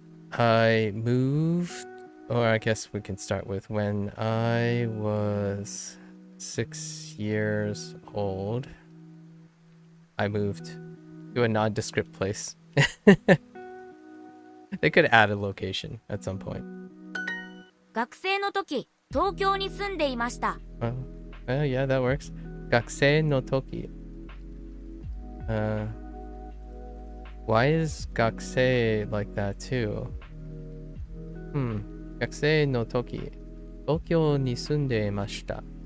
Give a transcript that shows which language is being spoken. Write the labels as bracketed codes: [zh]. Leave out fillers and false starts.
[en] I moved, or I guess we can start with when I was 6 years old. I moved to a nondescript place. They could add a location at some point. [ja] 学生の時、東京に住んでいました。 [en] Well, yeah, that works. [ja] 学生の時. [en] Why is 学生 like that too? [ja] 学生の時、東京に住んでいました。